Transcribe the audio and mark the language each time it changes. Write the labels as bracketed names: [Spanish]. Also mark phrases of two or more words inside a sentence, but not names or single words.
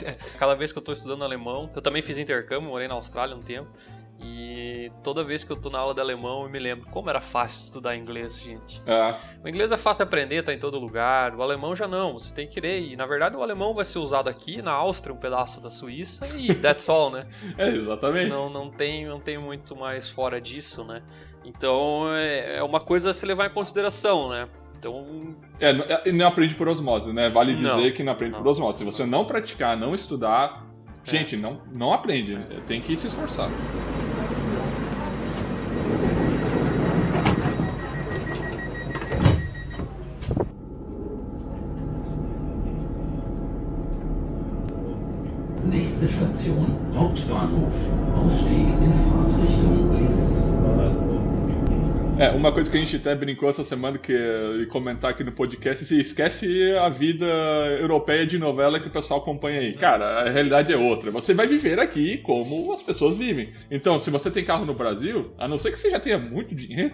[Portuguese] Cada vez que eu tô estudando alemão, eu também fiz intercâmbio, morei na Austrália um tempo, e toda vez que eu tô na aula de alemão, eu me lembro como era fácil estudar inglês, gente. O inglês é fácil de aprender, tá em todo lugar. O alemão já não, você tem que querer. E na verdade o alemão vai ser usado aqui, na Áustria, um pedaço da Suíça, e [English] that's all, [Portuguese] né? Exatamente. Não tem muito mais fora disso, né? Então é uma coisa a se levar em consideração, né? Então... Não aprende por osmose, né? Vale dizer Não. que não aprende por osmose. Se você não praticar, não estudar, gente, não aprende. Tem que se esforçar. [German] Nächste Station, Hauptbahnhof. Ausstieg in Fahrtrichtung links. [Portuguese] Uma coisa que a gente até brincou essa semana e comentar aqui no podcast, se esquece a vida europeia de novela que o pessoal acompanha aí. Cara, a realidade é outra. Você vai viver aqui como as pessoas vivem. Então, se você tem carro no Brasil, a não ser que você já tenha muito dinheiro...